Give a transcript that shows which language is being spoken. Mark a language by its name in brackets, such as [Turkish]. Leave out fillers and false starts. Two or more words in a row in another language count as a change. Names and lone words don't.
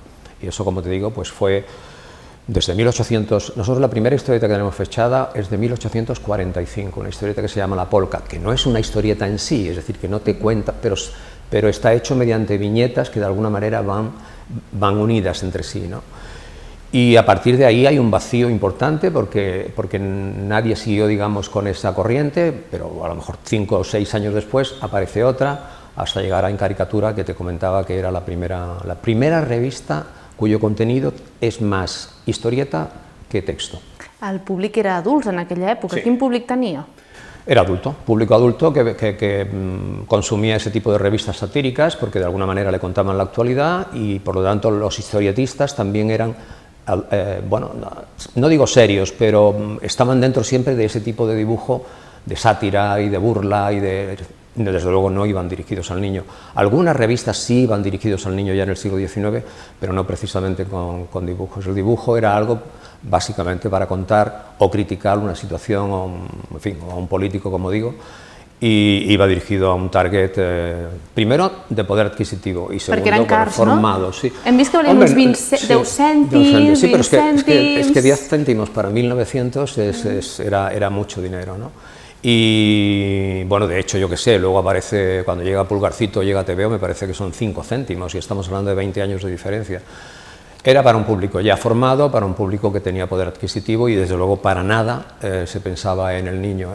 [Spanish] Y eso, como te digo, pues fue desde 1800, nosotros la primera historieta que tenemos fechada es de 1845, una historieta que se llama La Polca, que no es una historieta en sí, es decir, que no te cuenta, pero está hecho mediante viñetas que de alguna manera van unidas entre sí, ¿no? Y a partir de ahí hay un vacío importante porque nadie siguió, digamos, con esa corriente, pero a lo mejor 5 o 6 años después aparece otra, hasta llegar a En Caricatura, que te comentaba que era la primera revista cuyo contenido [Catalan] és més [Spanish] historieta que texto. [Catalan] El públic era adults en aquella època. Sí. Quin públic tenia? [Spanish] Era adulto, público adulto que consumía ese tipo de revistas satíricas porque de alguna manera le contaban la actualidad, y por lo tanto los historietistas también eran, bueno, no digo serios, pero estaban dentro siempre de ese tipo de dibujo de sátira y de burla, y desde luego no iban dirigidos al niño. Algunas revistas sí iban dirigidos al niño ya en el siglo XIX, pero no precisamente con dibujos. El dibujo era algo básicamente para contar o criticar una situación, en fin, o a un político, como digo, y iba dirigido a un target, primero, de poder adquisitivo, y segundo, reformado. No? Sí. [Catalan] Hem vist que valien uns 10 cèntims, sí, [Spanish] pero es que 10 céntimos para 1900 era mucho dinero, ¿no? Y bueno, de hecho, yo qué sé, luego aparece, cuando llega Pulgarcito, llega TVO, me parece que son 5 céntimos, y estamos hablando de 20 años de diferencia. Era para un público ya formado, para un público que tenía poder adquisitivo, y desde luego para nada se pensaba en el niño.